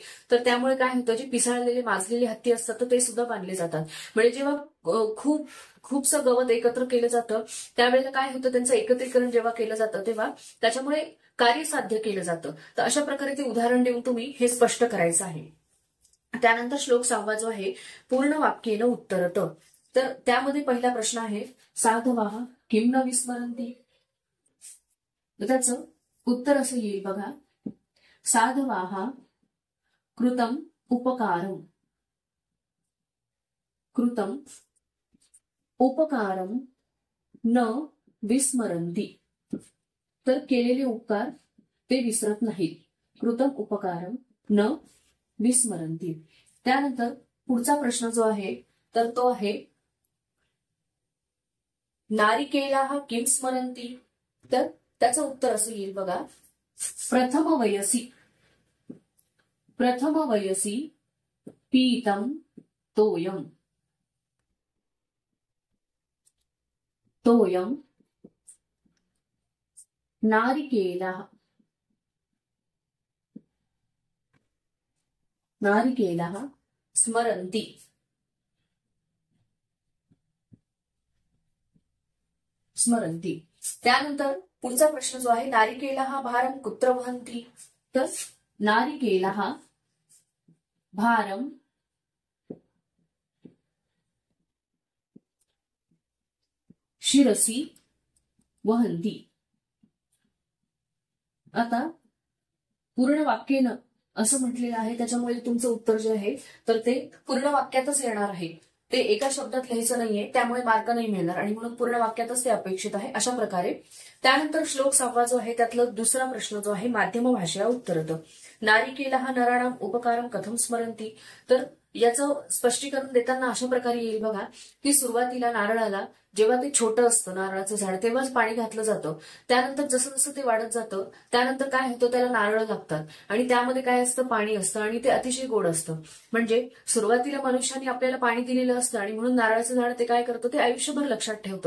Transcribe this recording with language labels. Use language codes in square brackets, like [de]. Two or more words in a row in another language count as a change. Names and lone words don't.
[mr] तर त्यामुळे काय होतं, जे पिसाळलेले माजलेले हत्ती असतात तर ते सुद्धा बांधले जातात. म्हणजे जेव्हा खूपसं गवत एकत्र केलं जातं त्यावेळेला काय होतं, त्यांचं एकत्रीकरण जेव्हा केलं जातं तेव्हा त्याच्यामुळे कार्य साध्य केलं जातं. तर अशा प्रकारे ते उदाहरण देऊन तुम्ही हे स्पष्ट करायचं आहे. त्यानंतर श्लोक 6 जो आहे [sa] पूर्ण वाक्येन उत्तरत. [mr] तर त्यामध्ये पहिला प्रश्न आहे [sa] साधवाः किं न विस्मरन्ति. [mr] त्याचं उत्तर असं येईल बघा, [sa] साधवाः कृतम उपकारम न विस्मरन्ति. [mr] तर केलेले उपकार ते विसरत नाहीत. [sa] कृतम उपकारम न विस्मरन्ति. [mr] त्यानंतर पुढचा प्रश्न जो आहे तर तो आहे [sa] नारिकेलाः किं स्मरन्ति. [mr] तर त्याचं उत्तर असं येईल बघा, [sa] प्रथम वयसी पीतं तोयम नारिकेलाः स्मरन्ति. [mr] त्यानंतर पुढचा प्रश्न जो आहे [sa] नारिकेलाः भारम कुत्र वहन्ति. तर नारिकेलाः भारम शिरसी वहन्ति. [mr] आता पूर्ण वाक्येनं असं म्हटलेलं आहे त्याच्यामुळे तुमचं उत्तर जे आहे तर ते पूर्ण वाक्यातच येणार आहे. ते एका शब्दात लिहायचं नाहीये, त्यामुळे मार्क नाही मिळणार आणि म्हणून पूर्ण वाक्यातच ते अपेक्षित आहे. अशा प्रकारे त्यानंतर श्लोक 6 जो आहे त्यातला दुसरा प्रश्न जो आहे [sa] माध्यम भाषेया उत्तरत. नारिकेलाः नराणाम उपकारम कथम स्मरन्ति. [mr] तर याचं स्पष्टीकरण देताना अशा प्रकारे येईल बघा की सुरुवातीला नारळाला जेव्हा ते छोटं असतं नारळाचं झाड तेव्हाच पाणी घातलं जातं. त्यानंतर जसं जसं ते वाढत जातं त्यानंतर काय होतं, त्याला नारळ लागतात आणि त्यामध्ये काय असतं, पाणी असतं आणि ते अतिशय गोड असतं. म्हणजे सुरुवातीला मनुष्याने आपल्याला पाणी दिलेलं असतं आणि म्हणून नारळाचं झाड ते काय करतं, ते आयुष्यभर लक्षात ठेवतं.